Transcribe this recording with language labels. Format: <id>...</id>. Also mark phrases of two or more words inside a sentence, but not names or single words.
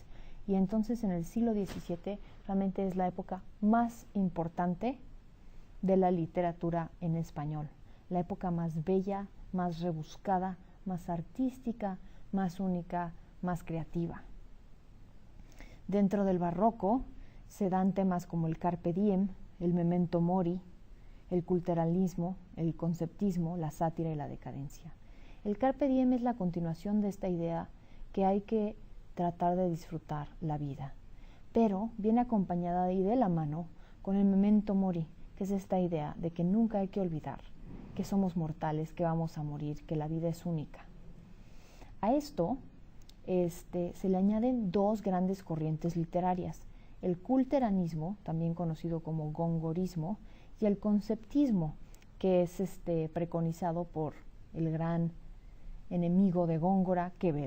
<es>Y entonces en el siglo XVII realmente es la época más importante de la literatura en español. La época más bella, más rebuscada, más artística, más única, más creativa. Dentro del barroco se dan temas como el</es> <la>carpe diem,</la> <es>el</es> <la>memento mori,</la> <es>el culturalismo, el conceptismo, la sátira y la decadencia. El</es> <la>carpe diem</la> <es>es la continuación de esta idea que hay que tratar de disfrutar la vida, pero viene acompañada y de la mano con el</es> <la>memento mori,</la> <es>que es esta idea de que nunca hay que olvidar que somos mortales, que vamos a morir, que la vida es única. A esto se le añaden dos grandes corrientes literarias, el culteranismo, también conocido como gongorismo, y el conceptismo, que es preconizado por el gran enemigo de Góngora, Quevedo.</es>